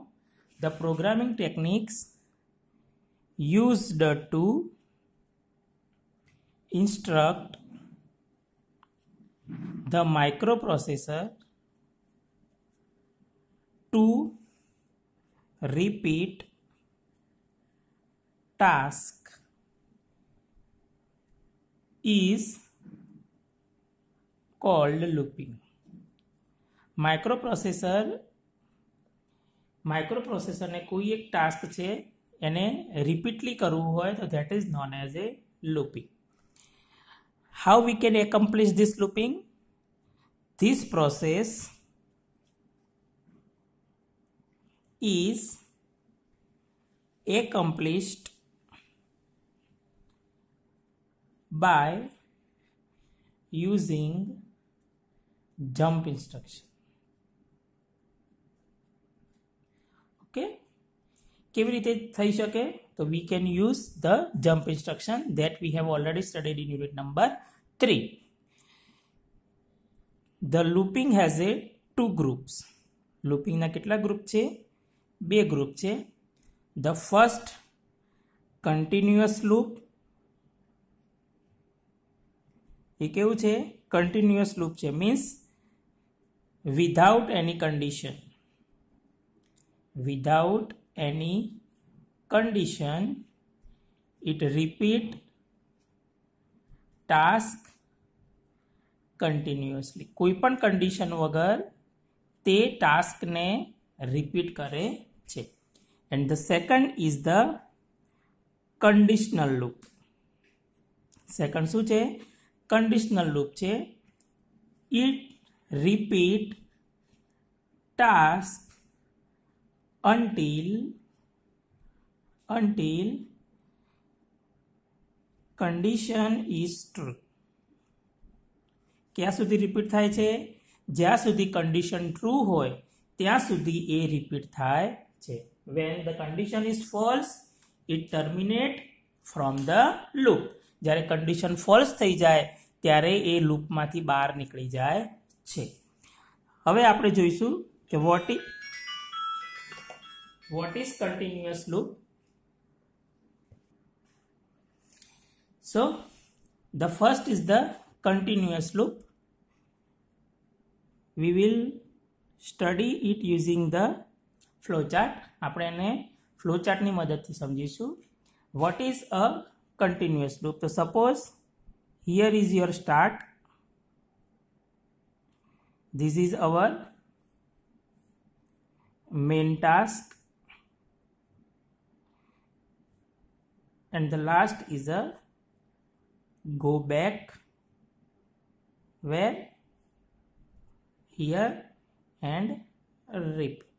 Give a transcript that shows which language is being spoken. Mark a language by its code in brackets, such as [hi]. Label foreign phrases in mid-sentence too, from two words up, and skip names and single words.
[en] The programming techniques used to instruct the microprocessor to repeat task is called looping. [hi] माइक्रोप्रोसेसर ने कोई एक टास्क है [gu] એને રિપીટલી કરવું હોય તો [en] that is known as a looping. How we can accomplish this looping? This process is accomplished by using jump instruction. [gu] Okay, કેવી રીતે થઈ શકે? [en] તો we can use the jump instruction that we have already studied in unit number 3. The looping has a two groups. [gu] Looping ના કેટલા ગ્રુપ છે? બે ગ્રુપ છે. [en] The first continuous loop. [gu] એ કેવું છે? [en] Continuous loop છે, means without any condition. Without any condition, it repeat task continuously. [gu] કોઈ પણ condition વગર તે task ને repeat કરે છે. [en] And the second is the conditional loop. [gu] Second શું છે? [en] Conditional loop છે. It repeat task until condition is true. [gu] ક્યાં સુધી રિપીટ થાય છે? જ્યાં સુધી [en] condition true [gu] હોય ત્યાં સુધી એ રિપીટ થાય છે. [en] When the condition is false, it terminate from the loop. [gu] જ્યારે [en] condition false [gu] થઈ જાય ત્યારે એ લૂપમાંથી બહાર નીકળી જાય છે. હવે આપણે જોઈશું કે [en] what is continuous loop. So the first is the continuous loop. We will study it using the flowchart. [gu] આપણે એને flowchart ની મદદથી સમજીશું. [en] What is a continuous loop? So suppose here is your start. This is our main task. And the last is a go back, where here and repeat.